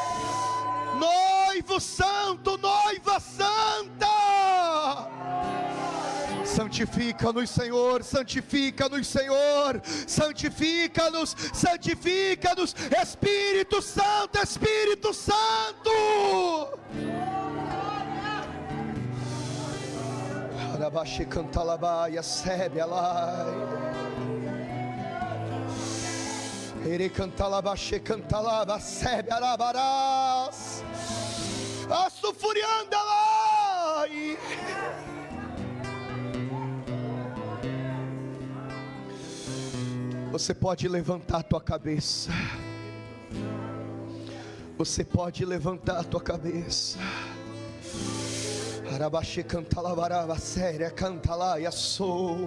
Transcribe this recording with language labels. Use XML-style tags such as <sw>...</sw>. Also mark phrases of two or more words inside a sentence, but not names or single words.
<pt>Noivo santo, noiva santa. Santifica-nos, Senhor, santifica-nos, Senhor, santifica-nos, santifica-nos, Espírito Santo, Espírito Santo. Arabaxi cantalabaia, sebe alai. Ere cantalabaxi cantalaba, sebe arabarás. Assufurianda lai. Você pode levantar a tua cabeça. Você pode levantar a tua cabeça. Arabaxi cantalabaraba, séria cantalaia sou.</pt>